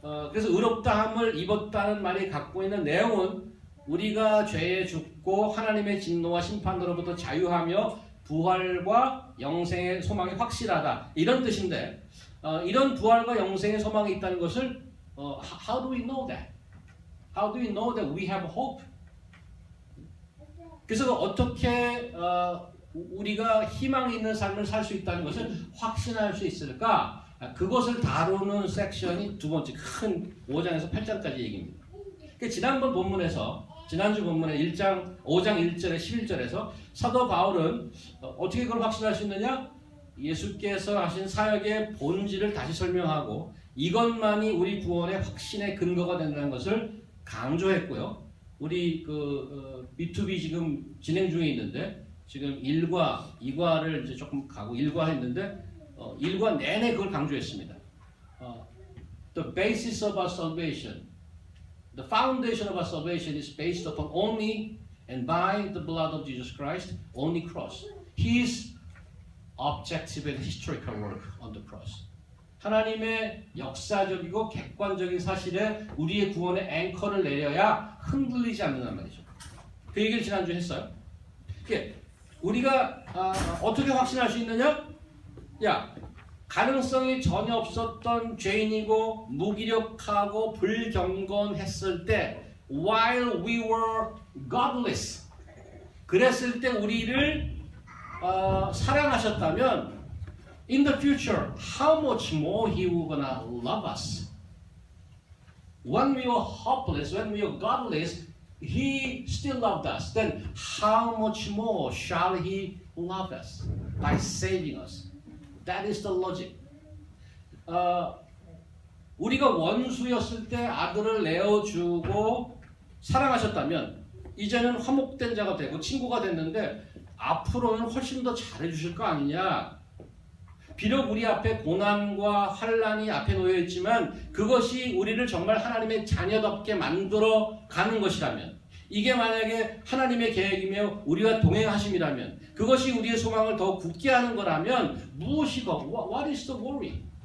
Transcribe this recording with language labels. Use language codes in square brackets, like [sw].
[ko] 그래서 의롭다함을 입었다는 말이 갖고 있는 내용은 우리가 죄에 죽고 하나님의 진노와 심판으로부터 자유하며 부활과 영생의 소망이 확실하다 이런 뜻인데 이런 부활과 영생의 소망이 있다는 것을 [en] how do we know that? How do we know that we have hope? [ko] 그래서 어떻게 우리가 희망이 있는 삶을 살 수 있다는 것을 확신할 수 있을까? 그것을 다루는 섹션이 두 번째 큰 5장에서 8장까지 얘기입니다. 지난주 본문에 5장 1절에 11절에서 사도 바울은 어떻게 그걸 확신할 수 있느냐? 예수께서 하신 사역의 본질을 다시 설명하고 이것만이 우리 구원의 확신의 근거가 된다는 것을 강조했고요. 우리 B2B 지금 진행 중에 있는데 지금 1과 2과를 이제 조금 가고 1과 했는데 1과 내내 그걸 강조했습니다. [en] The basis of our salvation, the foundation of our salvation is based upon only and by the blood of Jesus Christ, only cross. His objective and historical work on the cross. [ko] 하나님의 역사적이고 객관적인 사실에 우리의 구원의 앵커를 내려야 흔들리지 않는단 말이죠. 그 얘기를 지난주에 했어요. 우리가 어떻게 확신할 수 있느냐? 가능성이 전혀 없었던 죄인이고 무기력하고 불경건했을 때 [en] while we were godless [ko] 그랬을 때 우리를 사랑하셨다면 [en] in the future, how much more He will gonna love us? When we were hopeless, when we were godless, He still loved us. Then how much more shall He love us by saving us? That is the logic. [ko] 우리가 원수였을 때 아들을 내어주고 사랑하셨다면 이제는 화목된 자가 되고 친구가 됐는데 앞으로는 훨씬 더 잘해주실 거 아니냐. 비록 우리 앞에 고난과 환란이 앞에 놓여 있지만 그것이 우리를 정말 하나님의 자녀답게 만들어 가는 것이라면, 이게 만약에 하나님의 계획이며 우리와 동행하심이라면, 그것이 우리의 소망을 더 굳게 하는 거라면 무엇이고 [en] what is the worry?